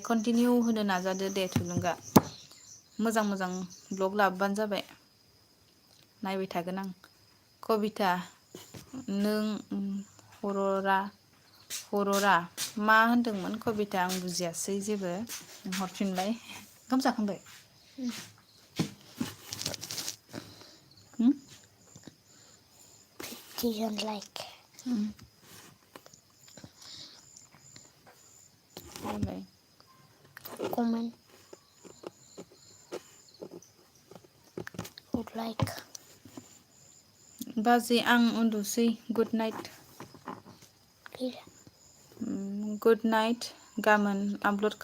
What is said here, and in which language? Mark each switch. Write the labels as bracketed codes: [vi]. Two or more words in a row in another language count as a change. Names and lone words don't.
[brx] कन्टिनिउ होनो नाजादो दे थुलुंगा। मोजां ब्लग लाबोबानो जाबाय। नायबाय थागोन आं। कबिता नों हररा मा होनदोंमोन कबिता? आं बुजियासै जेबो। हरफिनलाय। ओंखाम जाखांबाय? [en] like. Comment. Would like. [brx] बाजै आं उन्दुसै। [en] good night. good night. [brx] गाबोन आपल'ड